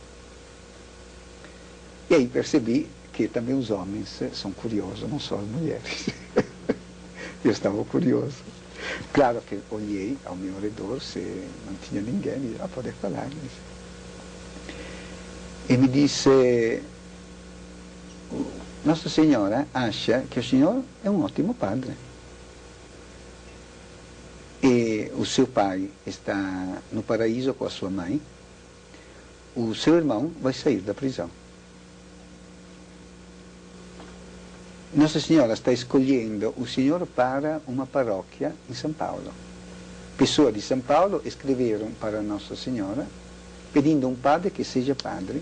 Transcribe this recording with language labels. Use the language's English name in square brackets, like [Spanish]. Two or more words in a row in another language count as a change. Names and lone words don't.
[Portuguese] E aí percebi que também os homens são curiosos, não só as mulheres. Eu estava curioso. Claro che olhei ao meu redor, [Italian] se non [Portuguese] tinha ninguém, e disse, pode falar. [Italian] E mi disse, [Portuguese] Nossa Senhora acha [Italian] che [Portuguese] o Senhor [Italian] è un ottimo padre. [Portuguese] E o seu pai está no paraíso com a sua mãe, o seu irmão vai sair da prisão. Nossa Senhora está escolhendo o Senhor para uma paróquia em São Paulo. Pessoas de São Paulo escreveram para Nossa Senhora pedindo um padre que seja padre.